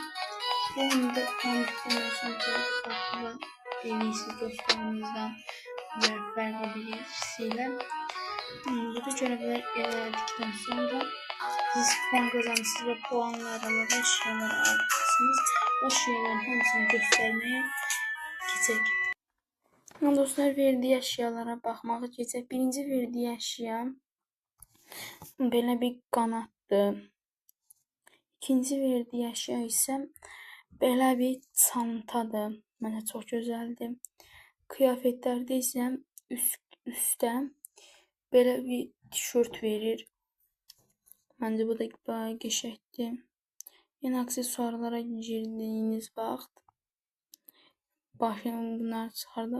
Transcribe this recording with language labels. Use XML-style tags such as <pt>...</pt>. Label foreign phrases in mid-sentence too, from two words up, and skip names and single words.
<tr>Bu oyunda tanıdıklarından sonra en iyisi dostlarımızdan rehber birisiyle burada görevler ilerledikten sonra siz puan kazanırsınız ve puanlar alarak eşyalar alırsınız. O eşyaların hepsini göstermeye geçecek. Dostlar verdiği eşyalara bakmağa geçecek.</tr> <az>Birinci verdiği eşya belə bir qanaddır. İkinci verdiği eşya ise belə bir çantadır. Mənə çox gözəldir.</az> <tr>Kıyafetlerde ise</tr> <az>üstə Belə bir tişört verir. Məncə bu da bayağı qəşəngdir. Yəni aksesuarlara girdiyiniz vaxt bunları çıxardım.</az>